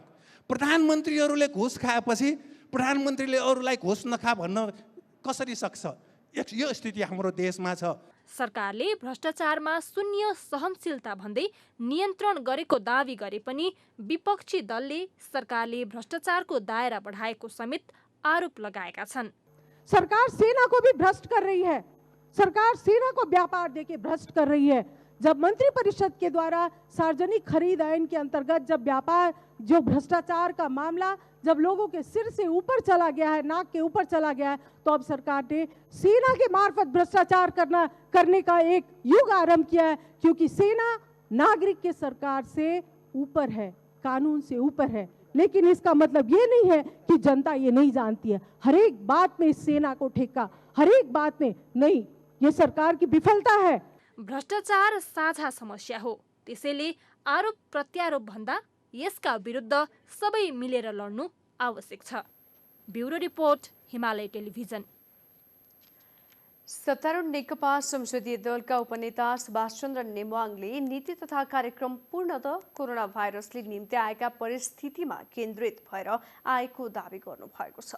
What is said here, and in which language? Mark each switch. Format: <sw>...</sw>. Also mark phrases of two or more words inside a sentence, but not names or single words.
<ne>प्रधानमन्त्रीहरूले घुस खाएपछि प्रधानमन्त्रीले अरूलाई घुस नखा भन्न कसरी सक्छ? यो स्थिति हाम्रो देशमा छ। सरकारले भ्रष्टाचारमा शून्य सहनशीलता भन्दै नियन्त्रण गरेको दावी गरे पनि विपक्षी दलले सरकारले भ्रष्टाचारको दायरा बढाएको समेत आरोप लगाएका छन्।</ne> <hi>सरकार सेना को भी भ्रष्ट कर रही है, सरकार सेना को व्यापार देके भ्रष्ट कर रही है। जब मंत्री परिषद के द्वारा सार्वजनिक खरीद आइन के अंतर्गत जब व्यापार जो भ्रष्टाचार का मामला जब लोगों के सिर से ऊपर चला गया है, नाक के ऊपर चला गया है, तो अब सरकार ने सेना के मार्फत भ्रष्टाचार करने का एक युग आरंभ किया है। क्योंकि सेना नागरिक के सरकार से ऊपर है, कानून से ऊपर है। लेकिन इसका मतलब ये नहीं है कि जनता ये नहीं जानती है। हर एक बात में इस सेना को ठेका, हर एक बात में नहीं, ये सरकार की विफलता है।</hi> <ne>भ्रष्टाचार साझा समस्या हो, त्यसैले आरोप प्रत्यारोप भन्दा यसका विरुद्ध सबै मिलेर लड्नु आवश्यक छ। ब्युरो रिपोर्ट, हिमालय टेलिभिजन। सत्तारूढ नेकपा संसदीय दलका उपनेता सुभाष चन्द्र नेवाङले नीति तथा कार्यक्रम पूर्णतः कोरोना भाइरसले निम्ति आएका परिस्थितिमा केन्द्रित भएर आएको दावी गर्नुभएको छ।</ne>